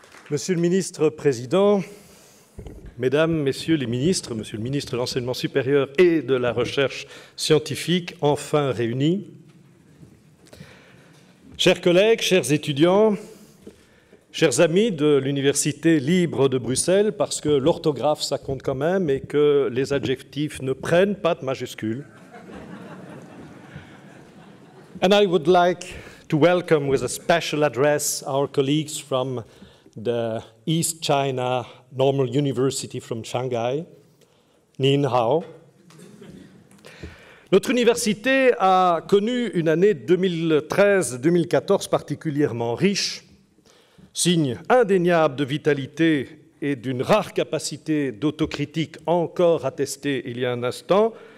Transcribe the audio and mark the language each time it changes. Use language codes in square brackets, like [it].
[fr] Monsieur le ministre président, Mesdames, Messieurs les ministres, Monsieur le ministre de l'Enseignement supérieur et de la Recherche scientifique, enfin réunis, chers collègues, chers étudiants, chers amis de l'Université libre de Bruxelles, parce que l'orthographe, ça compte quand même et que les adjectifs ne prennent pas de majuscules. [en] And I would like to welcome with a special address our colleagues from the East China Normal University from Shanghai, [zh] Nin Hao. [fr] Notre université a connu une année 2013-2014 particulièrement riche, signe indéniable de vitalité et d'une rare capacité d'autocritique encore attestée il y a un instant.